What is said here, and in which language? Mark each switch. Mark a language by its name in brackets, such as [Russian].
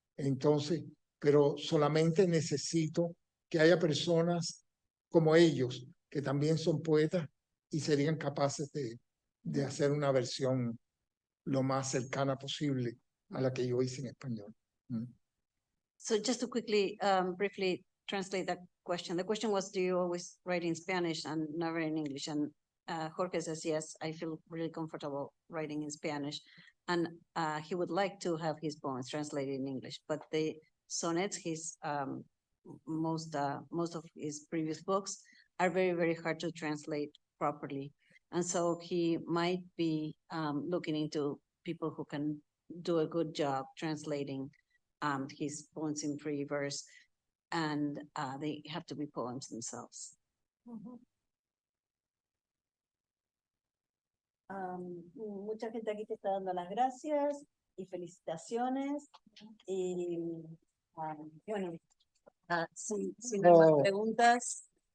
[Spanish] Entonces, pero solamente necesito que haya personas como ellos, que también son poetas y serían capaces de hacer una versión lo más cercana posible a la que yo hice en español. [English] So just to quickly, briefly translate that question. The question was, do you always write in Spanish and never in English? And Jorge says, yes, I feel really comfortable writing in Spanish. And he would like to have his poems translated in English, but the sonnets, his most of his previous books are very, very hard to translate properly. And so he might be looking into people who can do a good job translating his poems in free verse, and they have to be poems themselves. [Spanish] Mucha gente aquí te está dando las gracias y felicitaciones. Y bueno, si no hay más preguntas,